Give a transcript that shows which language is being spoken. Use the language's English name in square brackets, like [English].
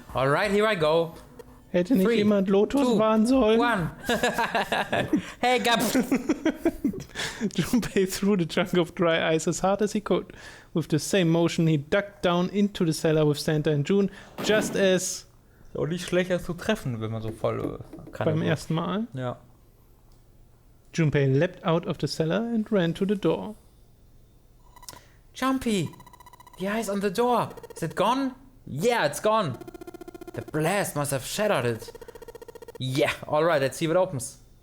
[English] Alright, here I go. [German] Hätte nicht 3, jemand Lotus 2, warnen sollen? [English] 1. Hey, Gap! Junpei threw the chunk of dry ice as hard as he could. With the same motion, he ducked down into the cellar with Santa and June, just as... [German] Ist auch nicht schlecht, das zu treffen, wenn man so voll kann. Beim ersten Mal. Ja. [English] Junpei leapt out of the cellar and ran to the door. Jumpy! The ice on the door! Is it gone? Yeah, it's gone! The blast must have shattered it. Yeah, alright, let's see if it opens.